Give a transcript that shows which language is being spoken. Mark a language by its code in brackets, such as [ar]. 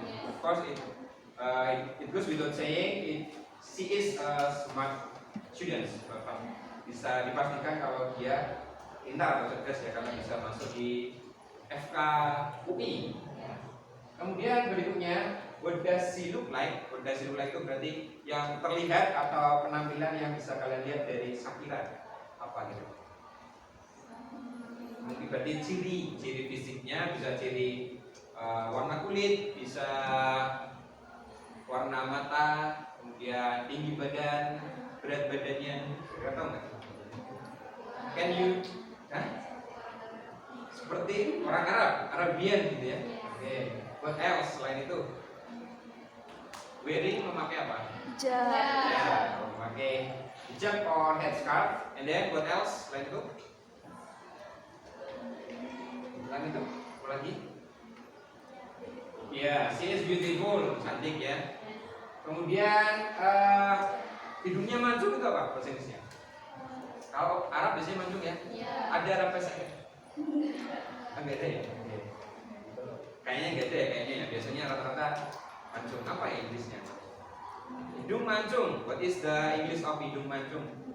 [en] Of course it goes without saying she is a smart student. [id] Bisa dipastikan kalau dia pintar atau cerdas ya, karena bisa masuk di FK UI. Kemudian berikutnya, [en] what does she look like? What does she look like [id] itu berarti yang terlihat atau penampilan yang bisa kalian lihat dari Shakira. Apa gitu? Mungkin berarti ciri fisiknya, bisa ciri warna kulit, bisa warna mata, kemudian tinggi badan, berat badannya, kira tahu nggak? [en] Can you? [id] Hah? seperti orang Arab, Arabian gitu ya. Oke. [en] What else [id] selain itu? Wearing memakai apa? Hijab. Ya, memakai hijab or headscarf. [en] And then what else [id] selain itu? Selain itu, apa lagi? [en] Ya, she is beautiful, [id] cantik ya. Kemudian hidungnya mancung itu apa bahasa Inggrisnya? Kalau Arab biasanya mancung ya. Ada Arab pesek ya? Enggak ada ya? Kayaknya enggak ada ya, kayaknya ya. Biasanya rata-rata mancung. Apa ya Inggrisnya? Hidung mancung. [en] What is the English of [id] hidung mancung?